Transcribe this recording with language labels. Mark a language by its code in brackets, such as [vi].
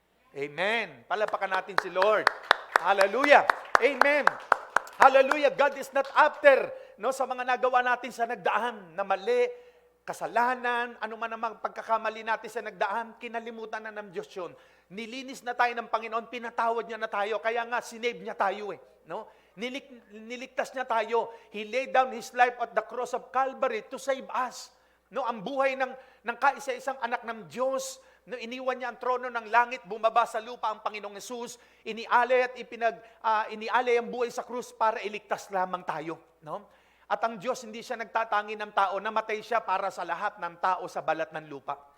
[tl] Amen. Palapakan natin si Lord. Hallelujah. Amen. Hallelujah. [en] God is not after, [tl] no, sa mga nagawa natin sa nagdaan na mali, kasalanan, ano man ang pagkakamali natin sa nagdaan, kinalimutan na ng Diyos yun. Nilinis na tayo ng Panginoon, pinatawad niya na tayo, kaya nga sinave niya tayo no? Niligtas niya tayo. [en] He laid down His life at the cross of Calvary to save us. [tl] No, ang buhay ng kaisa-isang anak ng Diyos, no, iniwan niya ang trono ng langit, bumaba sa lupa ang Panginoong Hesus, inialay inialay ang buhay sa krus para iligtas lamang tayo, no? At ang Diyos hindi siya nagtatangi ng tao, namatay siya para sa lahat ng tao sa balat ng lupa.